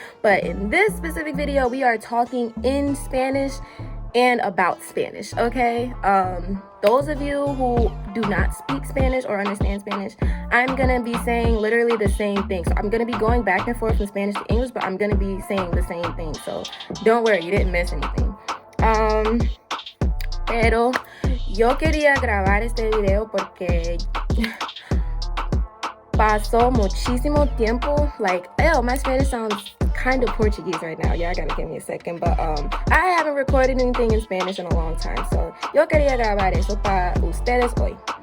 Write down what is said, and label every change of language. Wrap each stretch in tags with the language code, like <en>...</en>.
<en>But in this specific video, we are talking in Spanish and about Spanish, okay? Those of you who do not speak Spanish or understand Spanish, I'm gonna be saying literally the same thing. So I'm gonna be going back and forth from Spanish to English, but I'm gonna be saying the same thing. So don't worry, you didn't miss anything.</en> <es>Pero yo quería grabar este video porque pasó muchísimo tiempo.</es> <en>Like, ew, my Spanish sounds kind of Portuguese right now. Y'all gotta give me a second. But I haven't recorded anything in Spanish in a long time. So</en> <es>yo quería grabar eso para ustedes hoy.</es>